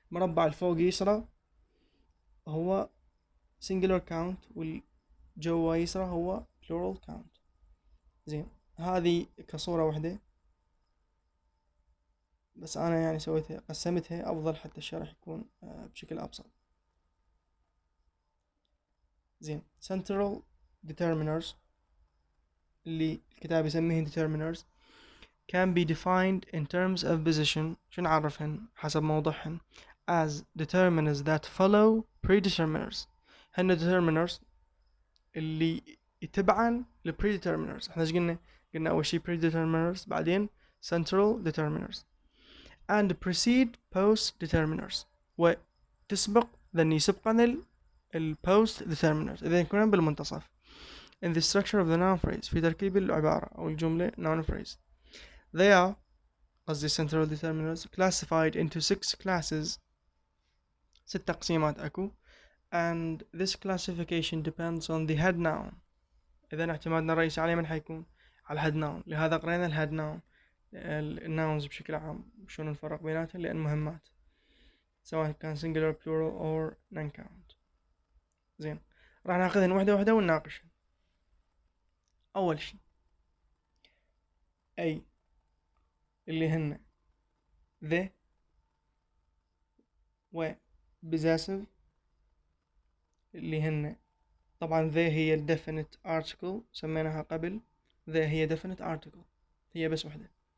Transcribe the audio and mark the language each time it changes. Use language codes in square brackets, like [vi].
[ar] مربع الفوق يسرى هو singular count، والجوا يسرى هو plural count. زين، هذه كصورة واحدة بس أنا يعني سويتها قسمتها أفضل حتى الشرح يكون بشكل أبسط. [en] زين، central determiners [ar] اللي الكتاب يسميهن [en] determiners can be defined in terms of position. [ar] شو نعرفهن حسب موضوعهن [en] as determiners that follow predeterminers. [ar] هن determiners اللي يتبعن ل predeterminers. احنا ايش قلنا أول شي predeterminers، بعدين [en] central determiners and precede postdeterminers، [ar] وتسبق ذن يسبقن ال postdeterminers إذا يكونن بالمنتصف. [en] in the structure of the noun phrase [ar] في تركيب العبارة أو الجملة [en] noun phrase. They are [ar] قصدي [en] central determiners classified into 6 classes، [ar] 6 تقسيمات أكو، [en] and this classification depends on the head noun. [ar] إذا اعتمادنا الرئيسي عليه من حيكون على head noun، لهذا قرينا ال head noun. الناونز بشكل عام شلون نفرق بيناتهم لأن مهمات سواء كان singular plural or non count. زين، راح ناخذهن وحدة وحدة ونناقشهن. أول شي أي اللي هن the و possessive اللي هن طبعا the هي definite article سميناها قبل، the هي definite article هي بس وحدة.